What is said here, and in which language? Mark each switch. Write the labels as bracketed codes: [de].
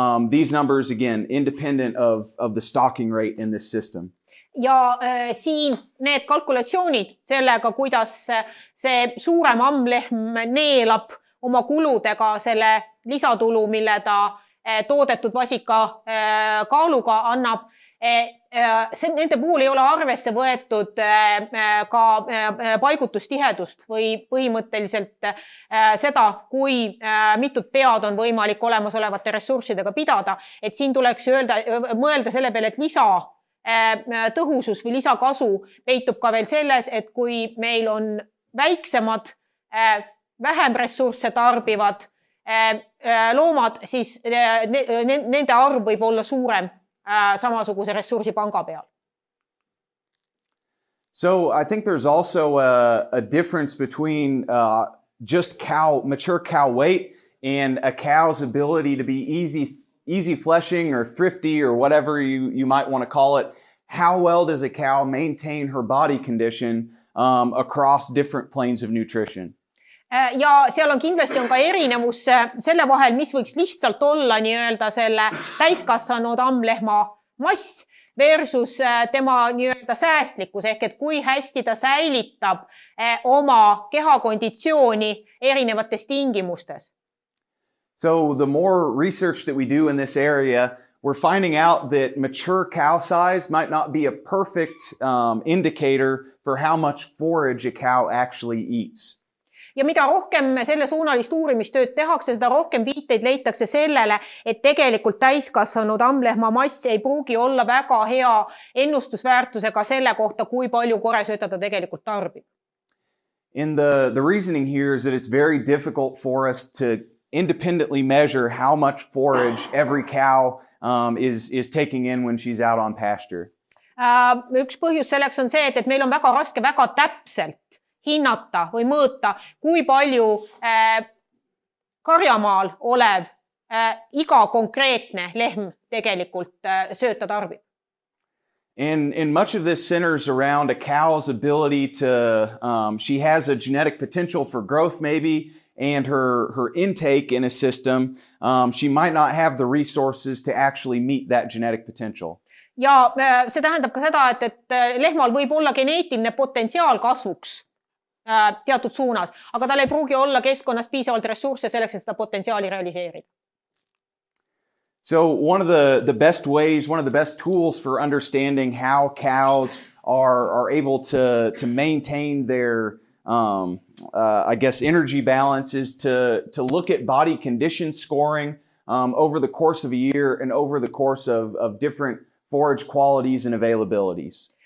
[en] These numbers, again, independent of the stocking rate in this system. [et] Ja siin need kalkulatsioonid sellega, kuidas see suurem ammlehm neelab oma kuludega selle lisatulu, mille ta toodetud vasika kaaluga annab, nende puhul ei ole arvesse võetud ka paigutustihedust või põhimõtteliselt seda, kui mitut pead on võimalik olemasolevate ressurssidega pidada. Et siin tuleks mõelda selle peale, et lisa tõhusus või lisakasu peitub ka veel selles, et kui meil on väiksemad, vähem ressursse tarbivad loomad, siis nende arv võib olla suurem samasuguse ressursi panga peal. [en] So I think there's also a difference between just mature cow weight and a cow's ability to be easy fleshing or thrifty or whatever you might want to call it. How well does a cow maintain her body condition across different planes of nutrition? [et] Ja seal on kindlasti ka erinevus selle vahel, mis võiks lihtsalt olla nii-öelda selle täiskasvanud ammlehma mass versus tema nii-öelda säästlikkus ehk et kui hästi ta säilitab oma kehakonditsiooni erinevates tingimustes. [en] So the more research that we do in this area, we're finding out that mature cow size might not be a perfect indicator for how much forage a cow actually eats. [et] Ja mida rohkem selle suunalist uurimistööd tehakse, seda rohkem viiteid leitakse sellele, et tegelikult täiskasvanud ammlehma mass ei pruugi olla väga hea ennustusväärtusega selle kohta, kui palju koresööta ta tegelikult tarbib. [en] And the reasoning here is that it's very difficult for us to independently measure how much forage every cow is taking in when she's out on pasture. [et] Üks põhjus selleks on see, et meil on väga raske väga täpselt hinnata või mõõta, kui palju karjamaal olev iga konkreetne lehm tegelikult sööta tarbib. [en] And much of this centers around a cow's ability to, she has a genetic potential for growth maybe, and her intake in a system, she might not have the resources to actually meet that genetic potential. [et] Ja see tähendab ka seda, et lehmal võib olla geneetiline potentsiaal kasvuks teatud suunas, aga tal ei pruugi olla keskkonnas piisavalt ressursse selleks, et seda potentsiaali realiseerida. [en] So one of the best ways, one of the best tools for understanding how cows are able to maintain their, I guess, energy balance is to look at body condition scoring over the course of a year and over the course of different forage qualities and availabilities.